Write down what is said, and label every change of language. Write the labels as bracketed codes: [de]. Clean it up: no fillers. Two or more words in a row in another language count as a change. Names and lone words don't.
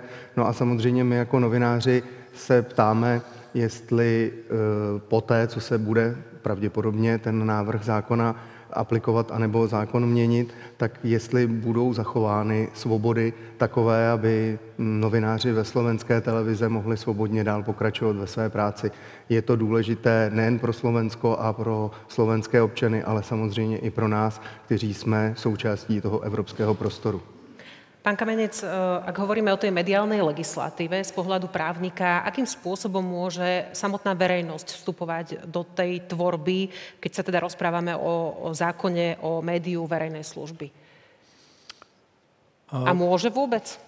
[cs] No a samozřejmě my jako novináři se ptáme, jestli poté, co se bude pravděpodobně ten návrh zákona aplikovat anebo zákon měnit, tak jestli budou zachovány svobody takové, aby novináři ve slovenské televize mohli svobodně dál pokračovat ve své práci. Je to důležité nejen pro Slovensko a pro slovenské občany, ale samozřejmě i pro nás, kteří jsme součástí toho evropského prostoru. [sk] Pán Kamenec, ak hovoríme o tej mediálnej legislatíve z pohľadu právnika, akým spôsobom môže samotná verejnosť vstupovať do tej tvorby, keď sa teda rozprávame o zákone o médiu verejnej služby? A môže vôbec?